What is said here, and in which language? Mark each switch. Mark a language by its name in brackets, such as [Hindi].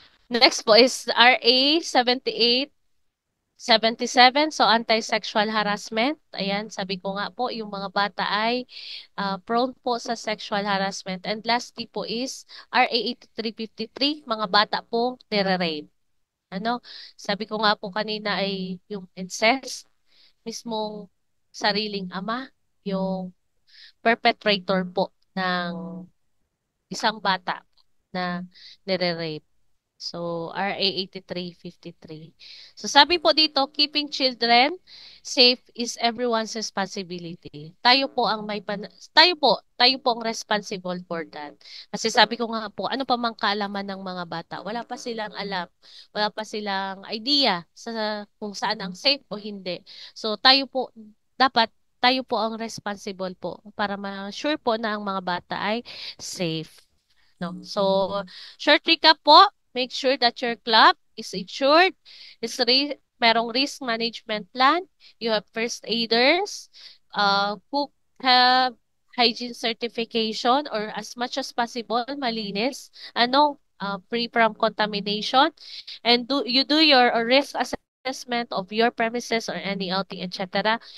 [English] Next po is RA 7877, so anti-sexual harassment. [Filipino] Ayan, sabi ko nga po, yung mga bata ay prone po sa sexual harassment. [English] And lastly [Filipino] po is RA 8353, mga bata po nire-rape. Ano, sabi ko nga po kanina ay yung incest, mismong sariling ama, yung perpetrator po ng isang bata na nire-rape. [English] So, RA 8353. So, [Filipino] sabi po dito, [English] keeping children safe is everyone's responsibility. [Filipino] Tayo po ang [English] responsible for that. [Filipino] Kasi sabi ko nga po, ano pa mang kaalaman ng mga bata, wala pa silang alam, wala pa silang idea sa kung saan ang safe o hindi. So, dapat tayo po ang responsible po para ma-sure po na ang mga bata ay safe. No? [English] So, short recap po, make sure that your club is insured, [Filipino] merong [English] risk management plan, you have first aiders, who have hygiene certification or as much as possible, [Filipino] malinis, [English] free from contamination, and you do your risk assessment of your premises or any outing, etc.